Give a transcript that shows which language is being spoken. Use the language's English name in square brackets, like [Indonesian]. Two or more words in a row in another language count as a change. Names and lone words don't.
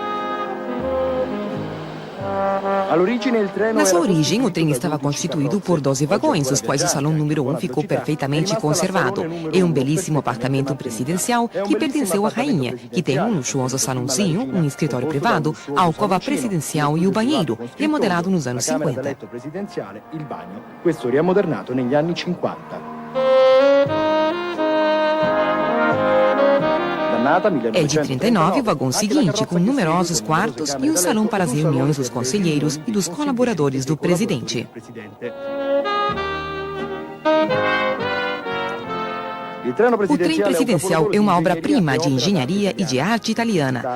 [Portuguese] Na sua origem, o trem estava constituído por 12 vagões, dos quais o salão número 1 ficou perfeitamente conservado. É um belíssimo apartamento presidencial que pertenceu à rainha, que tem um luxuoso salãozinho, um escritório privado, a alcova presidencial e o banheiro, remodelado nos anos 50. [Italian] Questo riammodernato negli anni 50. [Portuguese] É de 39 o vagão seguinte, com numerosos quartos e um salão para as reuniões dos conselheiros e dos colaboradores do presidente. O trem presidencial é uma obra-prima de engenharia e de arte italiana.